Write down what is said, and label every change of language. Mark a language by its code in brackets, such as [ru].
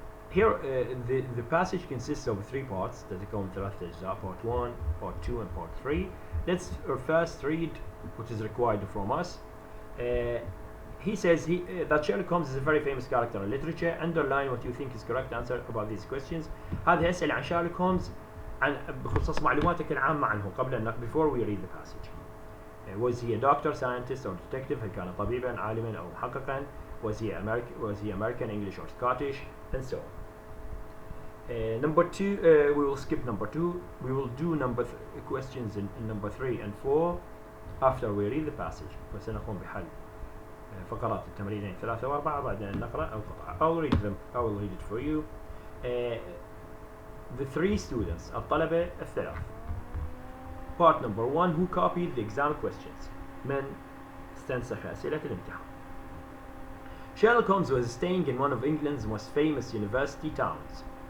[en] Here the passage consists of three parts that come [ar] ثلاثة أجزاء, [en] part 1, part 2 and part 3. Let's first read what is required from us. He says that Sherlock Holmes is a very famous character in literature. Underline what you think is correct answer about these questions. [ar] هذه أسئلة عن شارلوك هولمز بخصوص معلوماتك العامة عنه قبل أن [en] before we read the passage. Was he a doctor, scientist or detective؟ [ar] هل كان طبيبا عالما أو محققا؟ [en] Was he American, English or Scottish? And so on. Number 2, we will skip number 2. We will do questions in number 3 and 4 after we read the passage. [ar] وسنقوم بحل فقرات التمرينين 3 و4 بعد أن نقرأ أو قطعة. [en] I will read it for you. The three students [ar] الطلبة الثلاث. [en] Part number 1, who copied the exam questions. [ar] من استنسخ أسئلة الامتحان. [en] Sherlock Holmes was staying in one of England's most famous university towns.